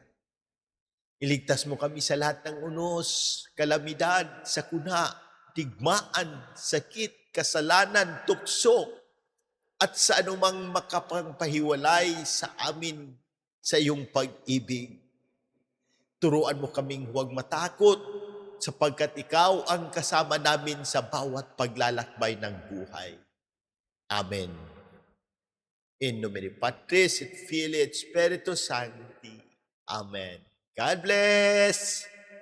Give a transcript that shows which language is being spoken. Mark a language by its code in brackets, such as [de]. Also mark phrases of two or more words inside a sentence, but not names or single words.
[tl] Iligtas mo kami sa lahat ng unos, kalamidad, sakuna, digmaan, sakit, kasalanan, tukso, at sa anumang makapangpahiwalay sa amin sa iyong pag-ibig. Turuan mo kaming huwag matakot sapagkat ikaw ang kasama namin sa bawat paglalakbay ng buhay. Amen. [la] In nomine Patris et Filii et Spiritus Sancti. [en] Amen. God bless!